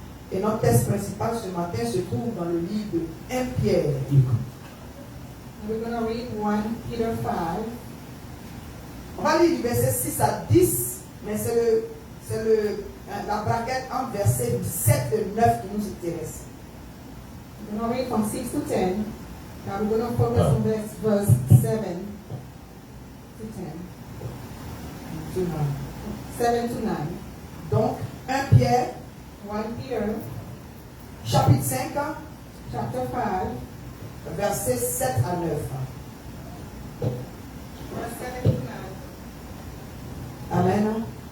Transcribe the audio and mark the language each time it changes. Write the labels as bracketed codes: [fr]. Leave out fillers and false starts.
[fr] Et notre texte principal ce matin se trouve dans le livre de 1 Pierre. [en] We're going to read 1 Peter 5. [fr] On va lire du verset 6 à 10, mais c'est la braquette entre versets 7 et 9 qui nous intéresse. [en] We're going to read from 6 to 10. Now we're going to focus on verse 7 to 10. 7 to 9. [fr] Donc, 1 Pierre, 1 Peter, chapitre 5, chapter 5, versets 7 à 9. Amen. Amen.